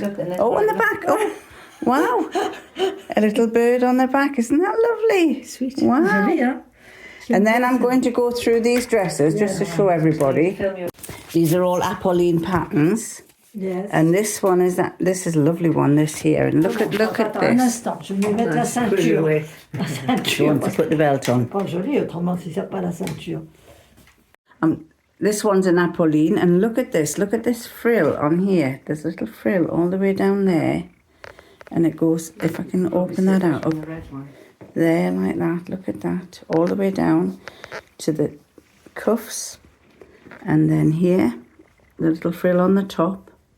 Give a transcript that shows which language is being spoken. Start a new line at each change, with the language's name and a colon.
English: Oh, on the back! Oh, wow! A little bird on the back, isn't that lovely? Sweet. Wow! And then I'm going to go through these dresses just to show everybody. These are all Apolline patterns. Yes. And this is a lovely one, this here. And look at this.
French: Un instant, je vais mettre la ceinture. La ceinture.
English: You want to put the belt on.
French: Pas joli, autrement si c'est pas la ceinture.
English: This one's an Apolline, and look at this frill on here. There's a little frill all the way down there, and it goes, if I can open that out, up there like that, look at that, all the way down to the cuffs, and then here, the little frill on the top.